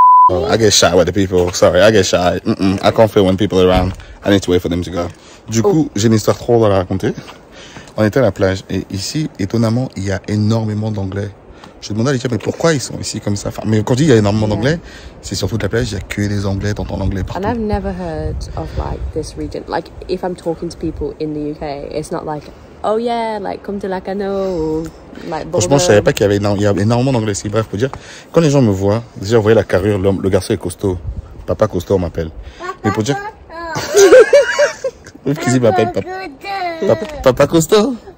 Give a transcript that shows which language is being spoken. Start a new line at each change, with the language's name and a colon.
English: Oh, I get shy with the people. Sorry, I get shy. I can't feel when people are around. I need to wait for them to go.
French: Du coup, j'ai une histoire trop drôle à raconter. On était à la plage et ici, étonnamment, il y a énormément d'anglais. Je demandais à Alicia, mais pourquoi ils sont ici comme ça? Enfin, mais quand je dis il y a énormément d'anglais, c'est sur toute la plage, il n'y a que des anglais, t'entends l'anglais partout.
English: And I've never heard of like this region. Like if I'm talking to people in the UK, it's not like, oh yeah, like come to Lacanau ou like.
French: Franchement, je savais pas qu'il y a énormément d'anglais ici. Bref, pour dire, quand les gens me voient, déjà, vous voyez la carrure, le garçon est costaud. Papa costaud, on m'appelle. Mais pour dire. Qu'est-ce m'appelle Papa costaud?